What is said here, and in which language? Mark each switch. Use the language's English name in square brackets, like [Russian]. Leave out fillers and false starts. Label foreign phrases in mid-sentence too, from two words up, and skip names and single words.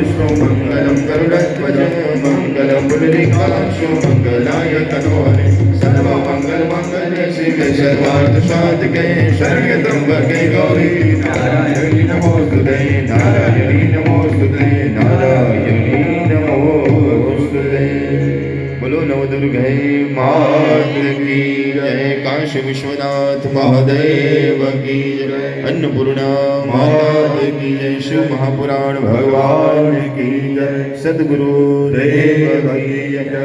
[Sanskrit] मंगलम गरुड़ध्वज मंगलम पुंडरीकाक्षो मंगलाय तनोहरे सर्वमंगल मंगले शिवे सर्वार्थ साधके शरण्य त्र्यंबके गौरी नारायणी नमोस्तुते नारायणी नमोस्तुते नारायणी नमोस्तुते। [Hindi] बोलो नवदुर्गे मात की जय। काशी विश्वनाथ महादेव की जय। अन्नपूर्णा माता की जय। शिव महापुराण भगवान की जय। सद्गुरु देव की जय।